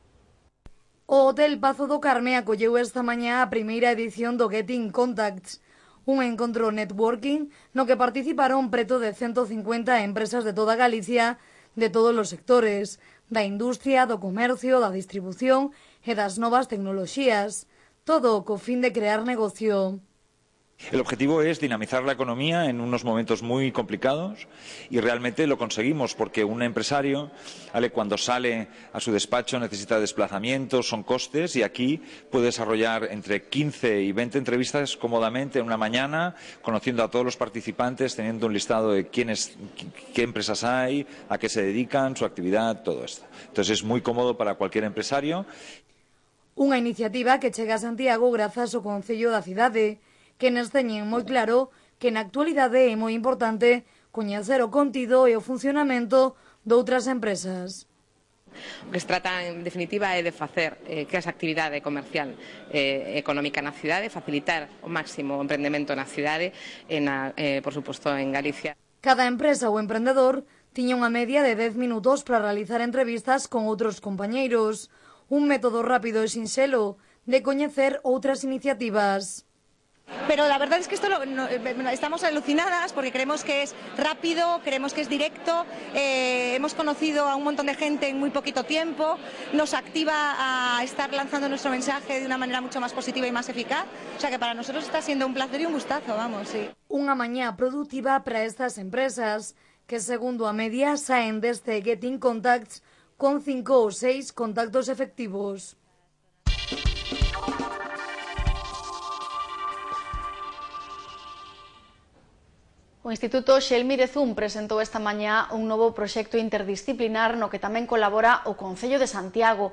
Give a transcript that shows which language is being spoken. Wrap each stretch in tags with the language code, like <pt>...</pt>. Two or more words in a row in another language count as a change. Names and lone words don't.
<gl>O Hotel Pazo do Carme acolleu esta mañá a primeira edición do Getting Contacts, un encontro networking no que participaron preto de 150 empresas de toda Galicia, de todos os sectores, da industria, do comercio, da distribución e das novas tecnoloxías, todo co fin de crear negocio.</gl> <es>El objetivo es dinamizar la economía en unos momentos muy complicados y realmente lo conseguimos porque un empresario, cuando sale a su despacho necesita desplazamientos, son costes y aquí puede desarrollar entre 15 y 20 entrevistas cómodamente en una mañana, conociendo a todos los participantes, teniendo un listado de qué empresas hay, a qué se dedican, su actividad, todo esto. Entonces es muy cómodo para cualquier empresario.</es> <gl>Unha iniciativa que chega a Santiago grazas ao Concello da cidade, que nos teñen moi claro que na actualidade é moi importante coñecer o contido e o funcionamento doutras empresas. O que se trata, en definitiva, é de facer que esa actividade comercial económica na cidade, facilitar o máximo o emprendemento na cidade e, por suposto, en Galicia. Cada empresa ou emprendedor tiña unha media de 10 minutos para realizar entrevistas con outros compañeiros, un método rápido e sinxelo de coñecer outras iniciativas.</gl> <es>Pero la verdad es que estamos alucinadas porque creemos que es rápido, creemos que es directo, hemos conocido a un montón de gente en muy poquito tiempo, nos activa a estar lanzando nuestro mensaje de una manera mucho más positiva y más eficaz, o sea que para nosotros está siendo un placer y un gustazo, vamos, sí.</es> <gl>Unha mañá productiva para estas empresas que, segundo a media, saen deste Getting Contacts con 5 ou 6 contactos efectivos. O Instituto Xelmirezún presentou esta mañá un novo proxecto interdisciplinar no que tamén colabora o Concello de Santiago.</gl>